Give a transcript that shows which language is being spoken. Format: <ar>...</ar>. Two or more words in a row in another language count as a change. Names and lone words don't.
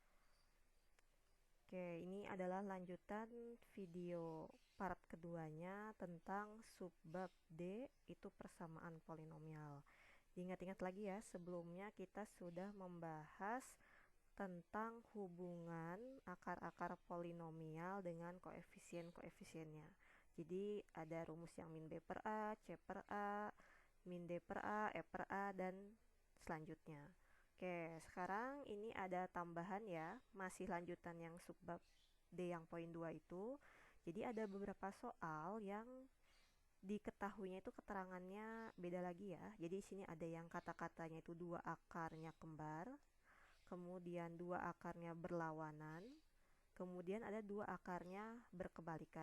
<id>Oke, ini adalah lanjutan video part keduanya tentang subbab D, itu persamaan polinomial. Diingat-ingat lagi ya, sebelumnya kita sudah membahas tentang hubungan akar-akar polinomial dengan koefisien-koefisiennya. Jadi ada rumus yang min B per A, C per A, min D per A, E per A, dan selanjutnya. Oke, sekarang ini ada tambahan ya, masih lanjutan yang subbab D yang poin 2 itu. Jadi ada beberapa soal yang diketahuinya itu keterangannya beda lagi ya. Jadi di sini ada yang kata-katanya itu dua akarnya kembar, kemudian dua akarnya berlawanan, kemudian ada dua akarnya berkebalikan.</id>